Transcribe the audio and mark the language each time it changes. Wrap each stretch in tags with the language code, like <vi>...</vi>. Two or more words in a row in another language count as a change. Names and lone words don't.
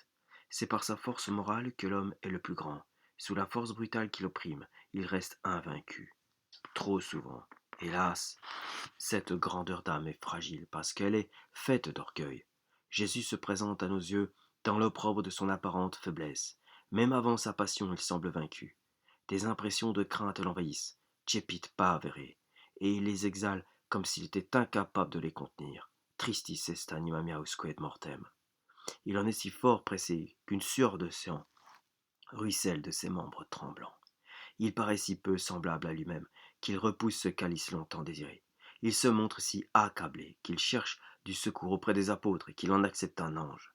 <fr>C'est par sa force morale que l'homme est le plus grand. Sous la force brutale qui l'opprime, il reste invaincu. Trop souvent, hélas, cette grandeur d'âme est fragile parce qu'elle est faite d'orgueil. Jésus se présente à nos yeux dans l'opprobre de son apparente faiblesse. Même avant sa passion, il semble vaincu. Des impressions de crainte l'envahissent,</fr> <la>Cepit pavere,</la> <fr>et il les exhale comme s'il était incapable de les contenir.</fr> <la>Tristis est anima mea usque et mortem.</la> <fr>Il en est si fort pressé qu'une sueur de sang ruisselle de ses membres tremblants. Il paraît si peu semblable à lui-même qu'il repousse ce calice longtemps désiré. Il se montre si accablé qu'il cherche du secours auprès des apôtres et qu'il en accepte un ange.</fr>